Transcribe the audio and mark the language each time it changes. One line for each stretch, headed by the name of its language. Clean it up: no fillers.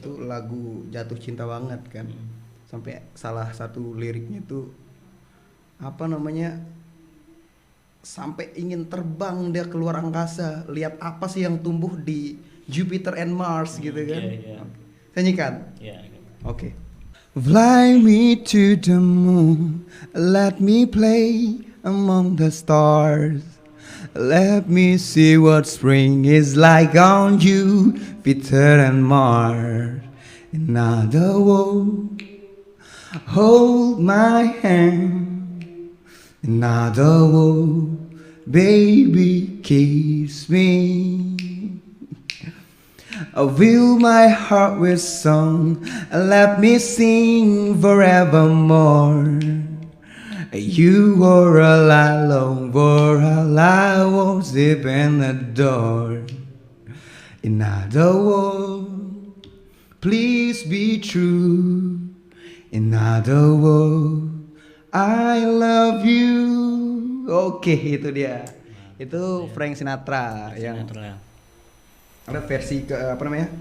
Indonesian: Itu lagu jatuh cinta banget kan. Sampai salah satu liriknya itu apa namanya, sampai ingin terbang dia keluar angkasa, lihat apa sih yang tumbuh di Jupiter and Mars gitu kan. Iya. Saya nyikan. Iya. Oke.
English: Fly me to the moon, let me play among the stars. Let me see what spring is like on Jupiter and Mars. In other words, hold my hand. In other words, baby, kiss me. Fill my heart with song, let me sing forevermore. You are all I long for, all I want deep in the door. In other words, please be true. In other words, I love you.
Indonesian: Oke, itu dia. Itu Frank Sinatra yang ada versi ke apa namanya?